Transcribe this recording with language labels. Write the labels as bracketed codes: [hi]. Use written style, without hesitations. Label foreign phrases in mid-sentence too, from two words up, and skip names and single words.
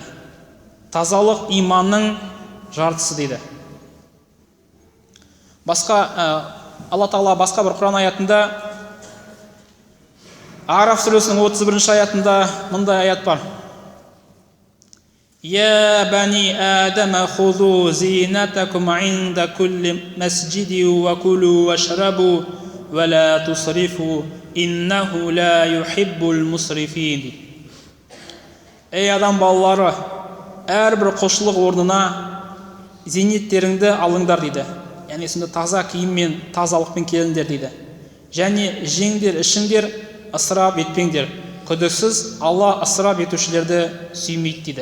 [kk] Тазалық иманның жартысы дейді. Алла тағала басқа бір Құран аятында, Араф сүресінің 31 аятында мындай аят бар: [ar] «يا بني آدم خذوا زينتكم عند كل مسجد وكلوا واشربوا ولا تسرفوا إنه لا يحب المسرفين». [kk] Ей адам балалары, әрбір құлшылық орнына зейнеттеріңді алыңдар дейді. Яғни сонда таза киіммен, тазалықпен келіңдер дейді. Және жеңдер, ішіңдер, ысырап етпеңдер. Күдіксіз Алла ысырап етушілерді сүймейді дейді.